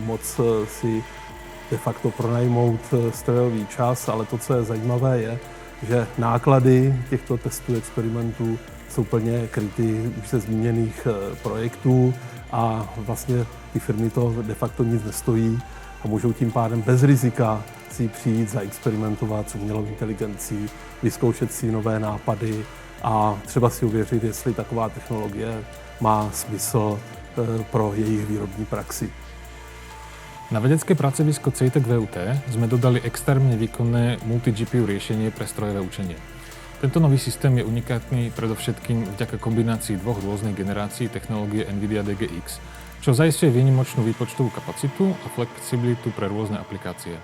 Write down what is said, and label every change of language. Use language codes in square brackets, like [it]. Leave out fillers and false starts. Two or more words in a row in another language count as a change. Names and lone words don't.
[cs] moct si de facto pronajmout strojový čas, ale to, co je zajímavé, je, že náklady těchto testů, experimentů jsou plně kryty už ze zmíněných projektů a vlastně ty firmy to de facto nic nestojí a můžou tím pádem bez rizika si přijít, zaexperimentovat s umělou inteligencí, vyzkoušet si nové nápady a třeba si uvěřit, jestli taková technologie má smysl pro jejich výrobní praxi. [sk] Na vedecké pracovisko CEITEC VUT sme dodali extrémne výkonné multi-GPU riešenie pre strojové učenie. Tento nový systém je unikátny predovšetkým vďaka kombinácii dvoch rôznych generácií technológie NVIDIA DGX, čo zaisťuje výnimočnú výpočtovú kapacitu a flexibilitu pre rôzne aplikácie.